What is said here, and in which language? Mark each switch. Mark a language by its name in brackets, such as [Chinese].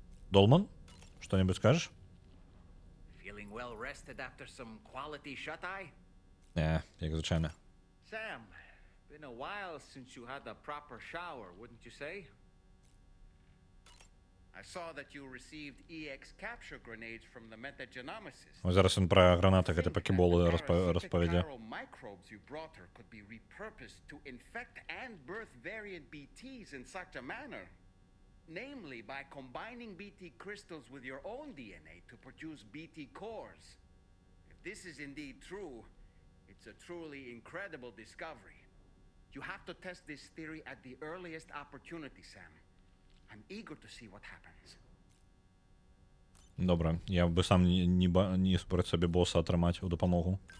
[Russian] Долман, что-нибудь скажешь? [English] Feeling well rested after some quality shut-eye? [Ukrainian] Не, як звичайно. [English] Sam, been a while since you had a proper shower, wouldn't you say? I saw that you received EX capture grenades from the metagenomicist. [Ukrainian] Ось зараз він про гранати, гэты покеболи розповідає. [English] Microbes you brought her could be repurposed to infect and birth variant BTs in such a manner. Namely, by combining BT crystals with your own DNA to produce BT cores. If this is indeed true, it's a truly incredible discovery. You have to test this theory at the earliest opportunity, Sam. I'm eager to see what happens. [Ukrainian] Добре, я би сам ні перед собі боса отримати у допомогу.